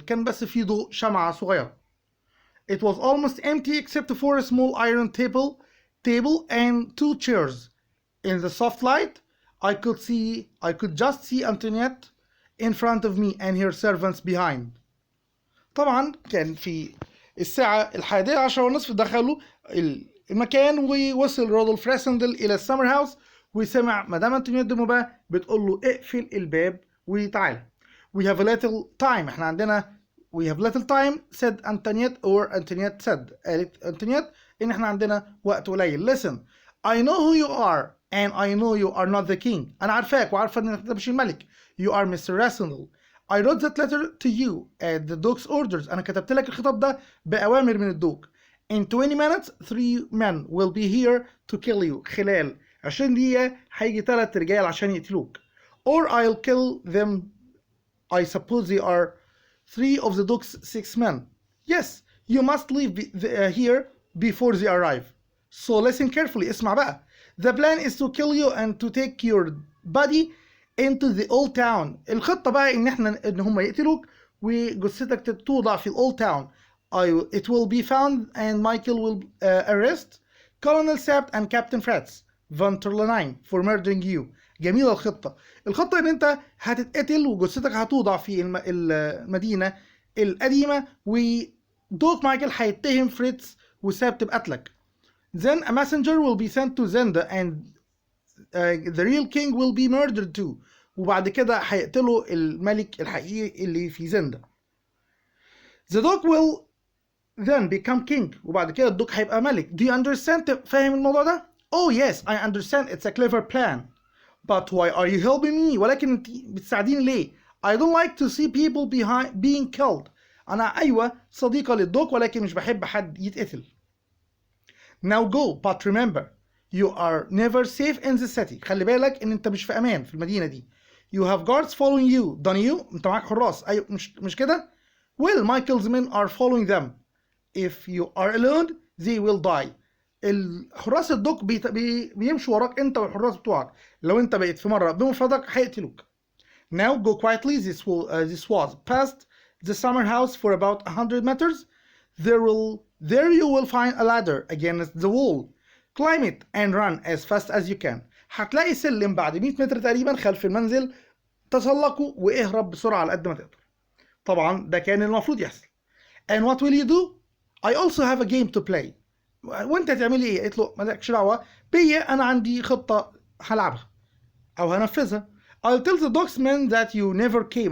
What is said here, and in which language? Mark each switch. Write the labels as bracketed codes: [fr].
[ar] كان بس في ضوء شمعة صغيرة. [en] It was almost empty except for a small iron table and 2 chairs. In the soft light, I could just see Antoinette in front of me and her servants behind. [ar] طبعا كان في الساعة 11:30 دخلوا المكان ووصل رودولف راسندل إلى السمر هاوس وسمع مدام أنتونييت دي موبا بتقول له اقفل الباب وتعالى. [en] We have a little time. [ar] احنا عندنا [en] we have little time, said Antoinette, or Antoinette said. [ar] قالت Antoinette إن احنا عندنا وقت قليل. [en] Listen, I know who you are and I know you are not the king. [ar] أنا عارفاك وعارفة إنك أنت مش الملك. [en] You are Mr. Rassendyll. I wrote that letter to you at the Duke's orders. [ar] أنا كتبت لك الخطاب ده بأوامر من الدوق. [en] In 20 minutes, 3 men will be here to kill you. [ar] خلال 20 دقيقة هيجي 3 رجال عشان يقتلوك. [en] Or I'll kill them. I suppose they are 3 of the Duke's 6 men. Yes, you must leave here before they arrive. So listen carefully. [ar] اسمع بقى. [en] The plan is to kill you and to take your body into the old town. [ar] الخطة بقى إن هم يقتلوك وجثتك توضع في [en] old town. It will be found and Michael will arrest Colonel Sept and Captain Fritz von Terlenheim for murdering you. [ar] جميلة الخطة. الخطة إن أنت هتتقتل وجثتك هتوضع في المدينة القديمة ودوك مايكل هيتهم فريتز وسابت بقتلك. [en] Then a messenger will be sent to Zenda and the real king will be murdered too. [ar] وبعد كده هيقتلوا الملك الحقيقي اللي في زندا. [en] The dog will then become king. [ar] وبعد كده الدوق هيبقى ملك. [en] Do you understand? [ar] فاهم الموضوع ده؟ [en] Oh yes, I understand. It's a clever plan. But why are you helping me? [ar] ولكن انت بتساعديني ليه؟ [en] I don't like to see people being killed. [ar] أنا أيوة صديقة للدوق ولكن مش بحب حد يتقتل. [en] Now go, but remember, you are never safe in the city. [ar] خلي بالك إن أنت مش في أمان في المدينة دي. [en] You have guards following you, don't you? [ar] أنت معاك حراس. أيوة مش كده؟ [en] Well, Michael's men are following them. If you are alone, they will die. [ar] الحراس الدوق بيمشوا وراك أنت والحراس بتوعك. لو أنت بقيت في مرة بمفردك هيقتلوك. [en] Now go quietly. This was past the summer house for about 100 meters. There you will find a ladder against the wall. Climb it and run as fast as you can. [ar] هتلاقي سلم بعد 100 متر تقريبا خلف المنزل. تسلقه واهرب بسرعة على قد ما تقدر. طبعا ده كان المفروض يحصل. [en] And what will you do? I also have a game to play. [ar] وانت هتعملي ايه؟ قلت له مالكش دعوة بيا انا عندي خطة هلعبها او هنفذها. [en] I'll tell the dog's men that you never came.